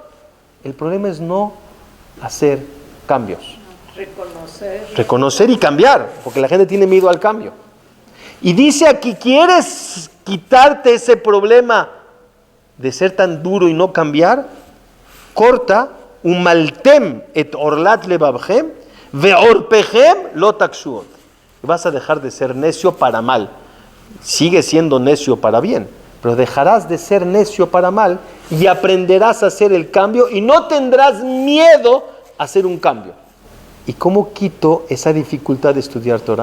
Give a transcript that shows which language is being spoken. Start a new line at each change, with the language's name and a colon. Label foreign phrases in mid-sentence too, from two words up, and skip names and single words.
Spanish: El problema es no hacer cambios. Reconocer y cambiar, porque la gente tiene miedo al cambio. Y dice aquí, ¿quieres quitarte ese problema de ser tan duro y no cambiar? Corta,
Hebrew: ומלתם את ערלת לבבכם וערפכם לא תקשו עוד.
Spanish: Vas a dejar de ser necio para mal. Sigue siendo necio para bien, pero dejarás de ser necio para mal y aprenderás a hacer el cambio y no tendrás miedo a hacer un cambio. ¿Y cómo quito esa dificultad de estudiar Torah?